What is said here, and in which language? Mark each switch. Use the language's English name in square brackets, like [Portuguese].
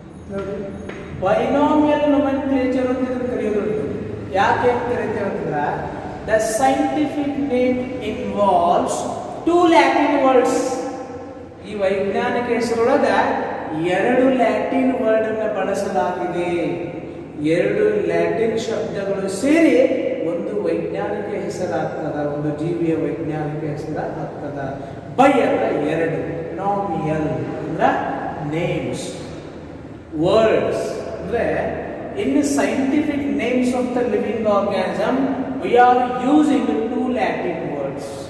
[Kannada] ನೋಡಿ, binomial nomenclature ಅಂತ ಇದನ್ನು ಕರೆಯೋದುಂಟು. ಯಾಕೆ ಅಂತ ಕರಿತೇವೆ ಅಂತಂದ್ರೆ [English] the scientific name involves two Latin words. [Kannada] ಈ ವೈಜ್ಞಾನಿಕ ಹೆಸರೊಳಗ ಎರಡು ಲ್ಯಾಟಿನ್ ವರ್ಡ್ ಅನ್ನು ಬಳಸಲಾಗಿದೆ. ಎರಡು ಲ್ಯಾಟಿನ್ ಶಬ್ದಗಳು ಸೇರಿ ಒಂದು ವೈಜ್ಞಾನಿಕ ಹೆಸರಾಗ್ತದ, ಒಂದು ಜೀವಿಯ ವೈಜ್ಞಾನಿಕ ಹೆಸರಾಗ್ತದ. ಬೈ ಅಂದ್ರೆ ಎರಡು, ನಾಮಿಯಲ್ ಅಂದ್ರೆ ನೇಮ್ಸ್, ವರ್ಡ್ಸ್ ಅಂದ್ರೆ [English] in scientific names of the living organism we are using two Latin words.